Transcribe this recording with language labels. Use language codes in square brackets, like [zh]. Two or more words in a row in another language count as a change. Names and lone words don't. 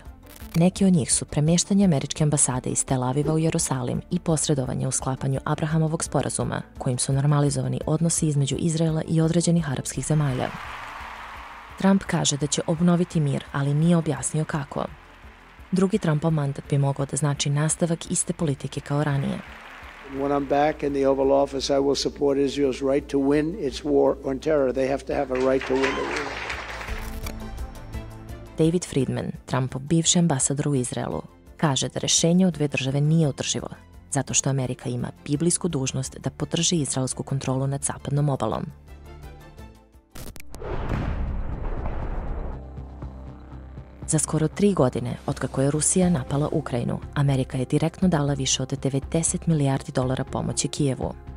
[sr] Neki od njih su premještanje američke ambasade iz Tel Aviva u Jerusalim i posredovanje u sklapanju Abrahamovog sporazuma, kojim su normalizovani odnosi između Izraela i određenih arapskih zemalja. Trump kaže da će obnoviti mir, ali nije objasnio kako. Drugi Trumpov mandat bi mogao da znači nastavak iste politike kao ranije. [en] When I'm back in the Oval Office, I will support Israel's right to win its war on terror. They have to have a right to win the war. [sr] David Friedman, Trumpov bivši ambasador u Izraelu, kaže da rešenje od dve države nije održivo, zato što Amerika ima biblijsku dužnost da podrži izraelsku kontrolu nad zapadnom obalom. Za skoro 3 godine, otkako je Rusija napala Ukrajinu, Amerika je direktno dala više od 90 milijardi dolara pomoći Kijevu.